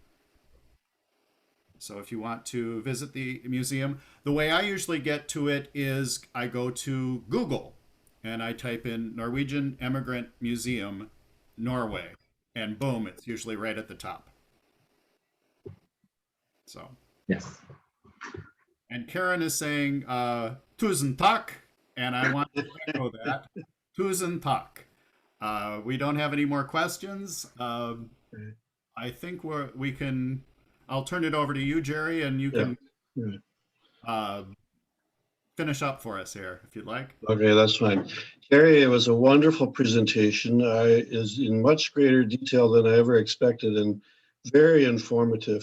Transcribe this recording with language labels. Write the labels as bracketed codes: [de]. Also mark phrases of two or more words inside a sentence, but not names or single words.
[en] So if you want to visit the museum, the way I usually get to it is I go to Google and I type in Norwegian Emigrant Museum, Norway, and boom, it's usually right at the top. So. Yes. And Karen is saying, [no] tusen takk, [en] and I want to echo that. [no] Tusen takk. [en] We don't have any more questions. I think we can, I'll turn it over to you, Jerry, and you can finish up for us here, if you'd like. Okay, that's fine. Terje, it was a wonderful presentation. Is in much greater detail than I ever expected and very informative.